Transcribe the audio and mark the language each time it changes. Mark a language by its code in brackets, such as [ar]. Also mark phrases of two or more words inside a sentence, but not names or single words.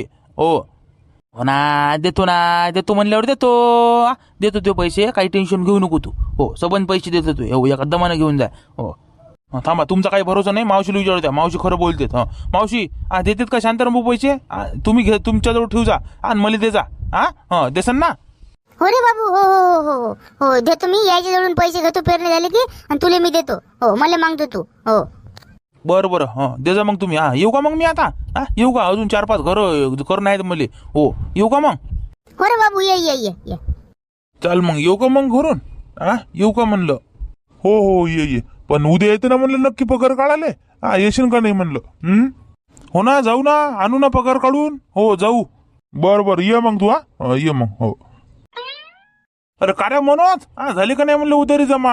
[mr] हो ना, देतो म्हणल्यावर देतो ते पैसे. काही टेन्शन घेऊ नको तू. हो सबंध पैसे देतो तू. हो एका दमानं घेऊन जाय. हो थांबा, तुमचा काही भरोसा नाही. मावशीला विचारत्या, मावशी खरं बोलतेत. मावशी देतात का शांताराम भाऊ पैसे? तुम्ही घे, तुमच्याजवळ ठेवू जा आणि मला दे जा. देसान ना? हो रे बाबू. हो हो हो हो हो देतो मी. यायच्या जवळून पैसे घेतो पेरणे झाले की, आणि तुले मी देतो. हो मला मागतो तू. हो बरं दे जा मग तुम्ही. येऊ का मग मी आता? येऊ का? अजून 4-5 घर नाहीत मले. हो येऊ का मग? हो रे बाबू, ये ये ये ये. चल मग येऊ का मग घरून? येऊ का म्हणलं? हो ये. पण उद्या येते ना म्हणलं नक्की पगार काढायला. येशील का नाही म्हणलं? हो ना, जाऊ ना, आणू ना पगार काढून. हो जाऊ. बरं ये मग तू. ये मग. हो अरे कार्य मनोज, झाली का नाही म्हणलं उधारी जमा?